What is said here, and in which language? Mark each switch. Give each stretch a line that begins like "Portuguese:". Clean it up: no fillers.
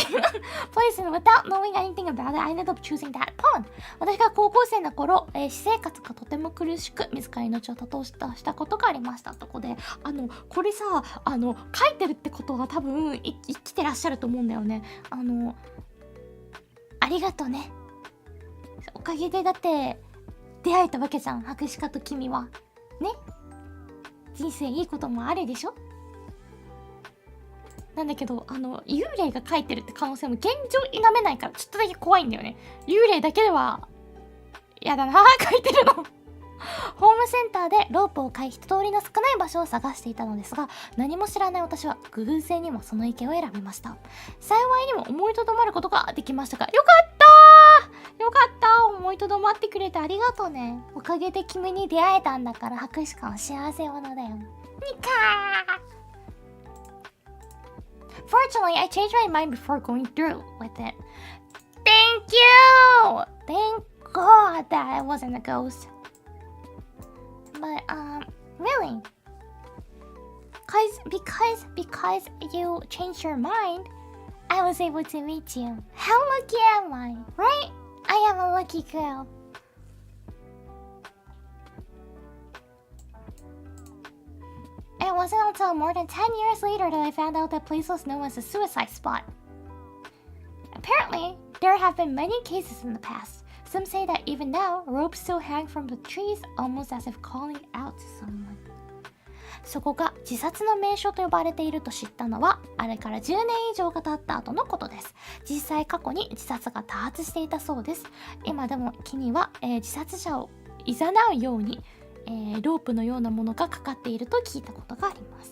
English: place, and without knowing anything about it, I ended up choosing that pond.
Japanese: 私が高校生の頃、私生活がとても苦しく自ら命を絶とうしたことがありました。とこで、これさ、書いてるってことは多分生きてらっしゃると思うんだよね。ありがとね。おかげでだって出会えたわけじゃん、博士課と君は。ね？人生いいこともあるでしょ？なんだけど、幽霊が書いてるって可能性も現状否めないから、ちょっとだけ怖いんだよね。幽霊だけでは、やだな、書いてるの。ホームセンターでロープを買い、人通りの少ない場所を探していたのですが、何も知らない私は偶然にもその池を選びました。幸いにも思いとどまることができましたが、よかったよかった、思いとどまってくれてありがとうね。おかげで君に出会えたんだから、博士館は幸せ者だよ。にかー。
English: Fortunately, I changed my mind before going through with it. Thank you! Thank God that I wasn't a ghost. But, really? Because you changed your mind, I was able to meet you. How lucky am I, right? I am a lucky girl. It wasn't until more than 10 years later that I found out that place was known as a suicide spot. Apparently, there have been many cases in the past. Some say that even now, ropes still hang from the trees, almost as if calling out to someone.
Japanese: そこが自殺の名所と呼ばれていると知ったのは、あれから10年以上が経った後のことです。実際過去に自殺が多発していたそうです。今でも木には、自殺者を誘うように、ロープのようなものがかかっていると聞いたことがあります。